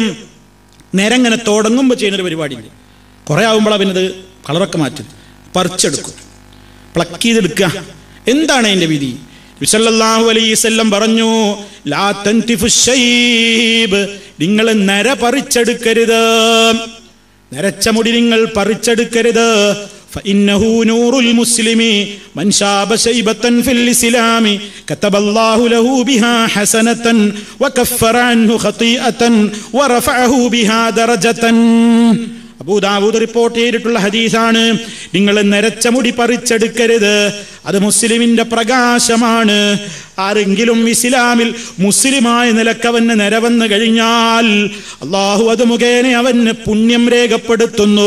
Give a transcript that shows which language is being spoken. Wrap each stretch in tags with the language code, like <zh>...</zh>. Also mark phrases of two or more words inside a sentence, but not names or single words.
<ml>നേരങ്ങനെ തുടങ്ങുമ്പോൾ ചെയ്യുന്നൊരു പരിപാടിയില്ല. കുറെ ആകുമ്പോഴാണ് പിന്നെ അത് കളറൊക്കെ മാറ്റും, പറിച്ചെടുക്കും, പ്ലക്ക് ചെയ്തെടുക്കുക. എന്താണ് അതിന്റെ വിധി? നബി സല്ലല്ലാഹു അലൈഹി വസല്ലം പറഞ്ഞു,</ml> <ar>لا تنتفوا الشيب,</ar> <ml>നിങ്ങൾ നര പറിച്ചെടുക്കരുത്, നരച്ച മുടി നിങ്ങൾ പറിച്ചെടുക്കരുത്.</ml> <ar>فإنه نور المسلم من شاب شيبة في الإسلام كتب الله له بها حسنة وكفر عنه خطيئة ورفعه بها درجة.</ar> <ml>അബൂ ദാവൂദ് റിപ്പോർട്ട് ചെയ്തിട്ടുള്ള ഹദീസാണ്. നിങ്ങൾ നരച്ച മുടി പറിച്ചെടുക്കരുത്, അത് മുസ്ലിമിന്റെ പ്രകാശമാണ്. ആരെങ്കിലും ഇസ്ലാമിൽ മുസ്ലിമായ നിലക്കവന് നിരവന്ന് കഴിഞ്ഞാൽ അള്ളാഹു അത് മുഖേന അവന് പുണ്യം രേഖപ്പെടുത്തുന്നു.</ml>